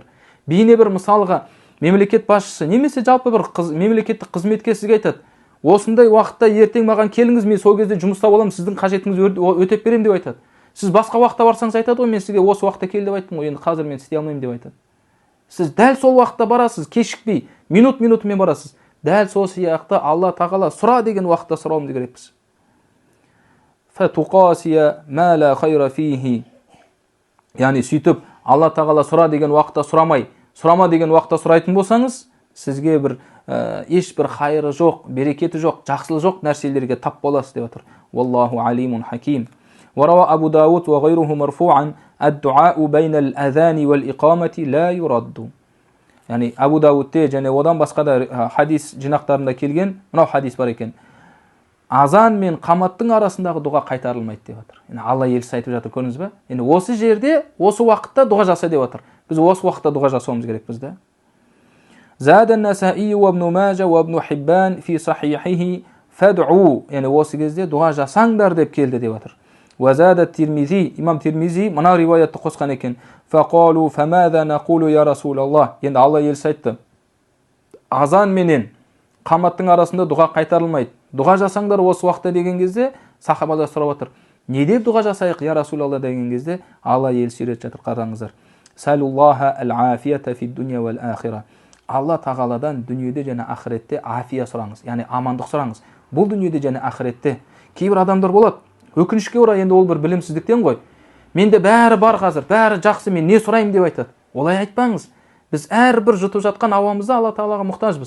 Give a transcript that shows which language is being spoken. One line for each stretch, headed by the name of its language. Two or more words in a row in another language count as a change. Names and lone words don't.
Kazakh: Бейне бір мысалға мемлекет басшысы немесе жалпы бір мемлекеттік қызметкер сізге айтады, осындай уақытта ертең маған келіңіз, мен сол кезде жұмыста боламын, сіздің қажетіңізді өтеп беремін деп айтады. Сіз басқа уақытта барсаңыз айтады ғой, мен сізге осы уақытта кел деп айттым ғой, енді қазір мен істей алмаймын деп айтады. Сіз дәл сол уақытта барасыз, кешікпей, минутымен барасыз. Дәл сол сияқты Алла Тағала сұра деген уақытта сұрауымыз керекпіз.
Arabic: فتقاسي ما لا خير فيه.
Kazakh: Яғни сөйтіп Алла Тағала сұра деген уақытта сұрамай, сұрама деген уақытта сұрайтын болсаңыз, сізге бір ешбір хайры жоқ, берекеті жоқ, жақсылығы жоқ нәрселерге тап боласыз деп отыр.
Arabic: والله عليم حكيم. وروى أبو داود وغيره مرفوعا الدعاء بين الأذان والإقامة لا يرد.
Kazakh: Yani Abu Davud'te және одан басқа да хадис жинақтарында келген мынау хадис бар екен. Азан мен қаматтың арасындағы дұға қайтарылмайды деп отыр. Yani Алла елшісі айтып жатыр, көрдіңіз бе? Yani осы жерде, осы уақытта дұға жаса деп отыр. Біз осы уақытта дұға жасауымыз керекпіз да.
Arabic: زاد النسائي وابن ماجه وابن حبان في صحيحه فادعوا.
Kazakh: Yani осы кезде дұға жасаңдар деп келді деп отыр.
Arabic: وزاد الترمذي,
Kazakh: имам Тирмизи мына риwayatты қосқан екен.
Arabic: فقالوا فماذا نقول يا رسول الله.
Kazakh: енді Алла елшісі айтты, азан менен қаматтың арасында дұға қайтарылмайды, дұға жасаңдар осы уақытта деген кезде сахабалар сұрап отыр, не деп дұға жасайық
Arabic: يا رسول الله
Kazakh: деген кезде Алла елшісі үйретіп жатыр, қараңыздар.
Arabic: سلوا الله العافية في الدنيا والآخرة.
Kazakh: Алла Тағаладан дүниеде және ақыретте афия сұраңыз, яғни амандық сұраңыз. Бұл дүниеде және ақыретте. Кейбір адамдар болады, өкінішке орай, енді ол бір білімсіздіктен ғой. Менде бәрі бар қазір, бәрі жақсы, мен не сұраймын деп айтады. Олай айтпаңыз. Біз әрбір жұтып жатқан ауамызда Алла Тағалаға мұқтажбыз.